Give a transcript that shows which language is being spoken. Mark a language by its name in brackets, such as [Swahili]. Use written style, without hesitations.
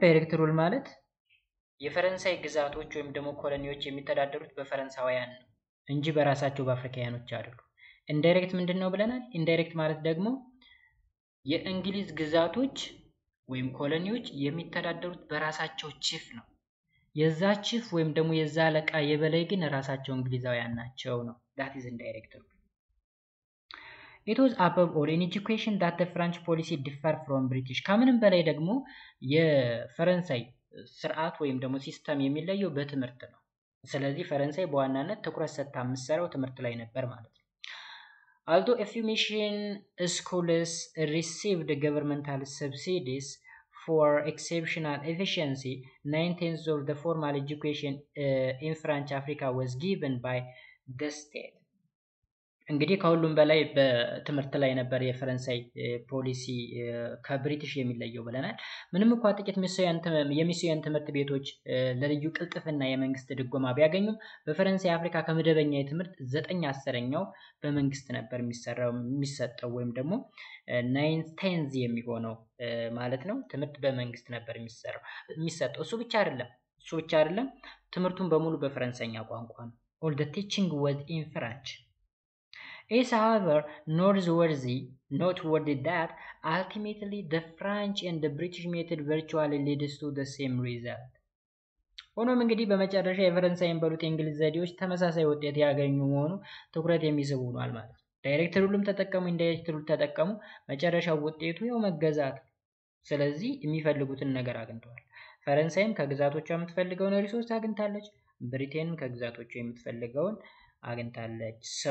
[Amharic] ዳይሬክት ሩል ማለት የፈረንሳይ ግዛቶች ወይም ደግሞ ኮሎኒዎች የሚተዳደሩት በፈረንሳውያን ነው እንጂ በራሳቸው በአፍሪካውያኖች አይደሉም። ኢንዳይሬክት ምንድነው ብለናል? ኢንዳይሬክት ማለት ደግሞ የእንግሊዝ ግዛቶች ወይም ኮሎኒዎች የሚተዳደሩት በራሳቸው ቺፍ ነው። የዛ ቺፍ ወይም ደግሞ የዛ አለቃ የበላይ ግን ራሳቸው እንግሊዛውያን ናቸው ነው። [English] that is indirect rule. It was above all in education that the French policy differed from British. [Amharic] ከምንም በላይ ደግሞ የፈረንሳይ ስርዓት ወይም ደግሞ ሲስተም የሚለየው በትምህርት ነው። ስለዚህ ፈረንሳይ በዋናነት ትኩረት ሰጥታ የምትሰራው ትምህርት ላይ ነበር ማለት ነው። [English] Although a few mission schools received governmental subsidies for exceptional efficiency, 9/10 of the formal education in French Africa was given by the state. [Amharic] እንግዲህ ከሁሉም በላይ በትምህርት ላይ ነበር የፈረንሳይ ፖሊሲ ከብሪቲሽ የሚለየው ብለናል። ምንም እንኳን ጥቂት የሚስዮን ትምህርት ቤቶች ለልዩ ቅልጥፍና የመንግስት ድጎማ ቢያገኙም በፈረንሳይ አፍሪካ ከመደበኛ የትምህርት 9/10ኛው በመንግስት ነበር የሚሰጠው ወይም ደግሞ 9/10 የሚሆነው ማለት ነው። ትምህርት በመንግስት ነበር የሚሰጠው። እሱ ብቻ አይደለም ትምህርቱን በሙሉ በፈረንሳይኛ ቋንቋ ነው። [English] All the teaching was in French. Is however noteworthy that ultimately the French and the British method virtually leads to the same result. [Amharic] ሆኖም እንግዲህ በመጨረሻ የፈረንሳይን በሉት የእንግሊዝ ዘዴዎች ተመሳሳይ ውጤት ያገኙ መሆኑ ትኩረት የሚስብ ሆኗል ማለት ነው። ዳይሬክት ሩልም ተጠቀሙ፣ ኢንዳይሬክት ሩል ተጠቀሙ፣ መጨረሻው ውጤቱ ያው መገዛት። ስለዚህ የሚፈልጉትን ነገር አግኝተዋል። ፈረንሳይም ከግዛቶቿ የምትፈልገውን ሪሶርስ አግኝታለች፣ ብሪቴንም ከግዛቶቿ የምትፈልገውን አግኝታለች።